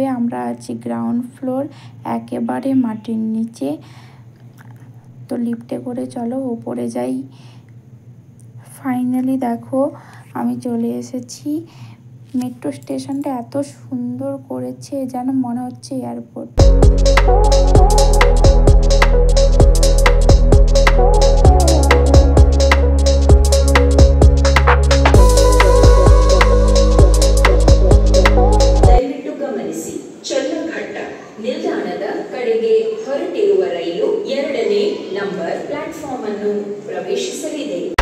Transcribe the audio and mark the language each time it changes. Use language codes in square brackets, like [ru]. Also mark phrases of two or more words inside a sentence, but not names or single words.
[bn] আমরা আছি গ্রাউন্ড ফ্লোর, একেবারে মাটির নিচে। তো লিফটে করে চলো ওপরে যাই। ফাইনালি দেখো আমি চলে এসেছি। মেট্রো স্টেশনটা এত সুন্দর করেছে যেন মনে হচ্ছে এয়ারপোর্ট। [kn] ನಿಲ್ದಾಣದ ಕಡೆಗೆ ಹೊರಟಿರುವ ರೈಲು 2ನೇ [en] number platform [kn] ಅನ್ನು ಪ್ರವೇಶಿಸಲಿದೆ।